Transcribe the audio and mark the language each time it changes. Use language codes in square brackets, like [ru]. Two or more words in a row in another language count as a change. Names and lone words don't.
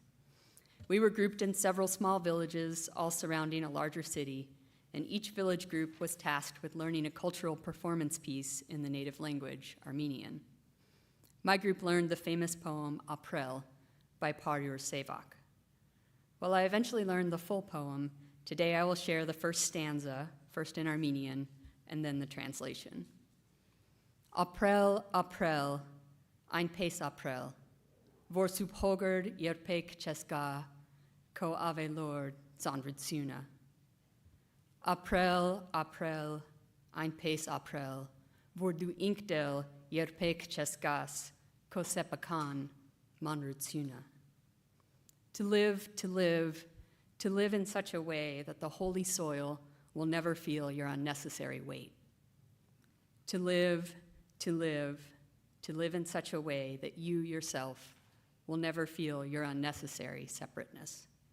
[en] We were grouped in several small villages, all surrounding a larger city, and each village group was tasked with learning a cultural performance piece in the native language, Armenian. My group learned the famous poem April by Paryur Sevak. While I eventually learned the full poem, today I will share the first stanza, first in Armenian, and then the translation. [hy] Ապրել, ապրել, այնպես ապրել, որ սուրբ հողը երբեք չզգա քո ավելորդ ծանրությունը. Ապրել, ապրել, այնպես ապրել, որ դու ինքդ էլ երբեք չզգաս քո սեփական ծանրությունը. [en] To live, to live, to live in such a way that the holy soil will never feel your unnecessary weight. To live, to live, to live in such a way that you yourself will never feel your unnecessary separateness.